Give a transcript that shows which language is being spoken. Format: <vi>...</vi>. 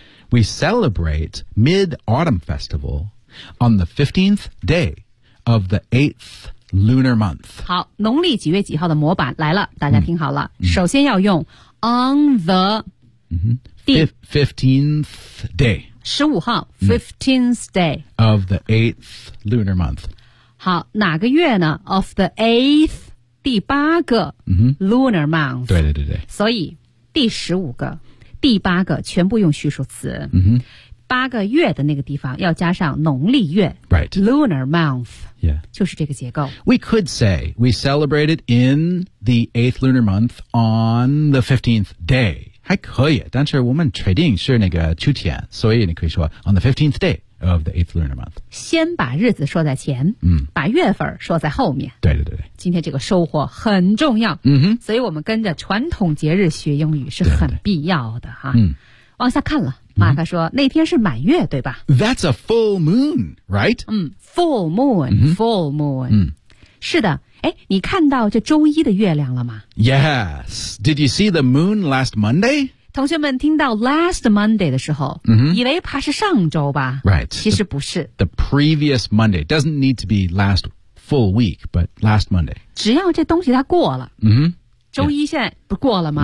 <en>We celebrate Mid-Autumn Festival on the 15th day of the 8th lunar month.</en> <zh>好，农历几月几号的模板来了，大家听好了。首先要用</zh> <en>on the 15th day.</en> <zh>15号,</zh> <en>15th day. Of the 8th lunar month.</en> <zh>好,哪个月呢?</zh> <en>Of the 8th,</en> <zh>第八个 lunar month. 对对对对。所以第十五个第八个全部用序数词。八个月的那个地方要加上农历月。</zh> <en>Right. Lunar month. Yeah.</en> <zh>就是这个结构。</zh> <en>We could say we celebrated in the 8th lunar month on the 15th day.</en> <zh>还可以，但是我们确定是那个秋天，所以你可以说</zh> <en>on the 15th day of the 8th lunar month。</en> <zh>先把日子说在前，把月份说在后面。对对对对。今天这个收获很重要，所以我们跟着传统节日学英语是很必要的哈。往下看了，马克说那天是满月，对吧</zh> <en>？That's a full moon, right? Full moon, full moon.</en> <zh>是的。哎，你看到这周一的月亮了吗</zh> <en>？Yes. Did you see the moon last Monday?</en> <zh>同学们听到</zh> <en>last Monday</en> <zh>的时候，以为怕是上周吧</zh> <en>？Right.</en> <zh>其实不是。</zh> <en>The previous Monday doesn't need to be last full week, but last Monday.</en> <zh>只要这东西它过了，周一现在不过了吗？</zh>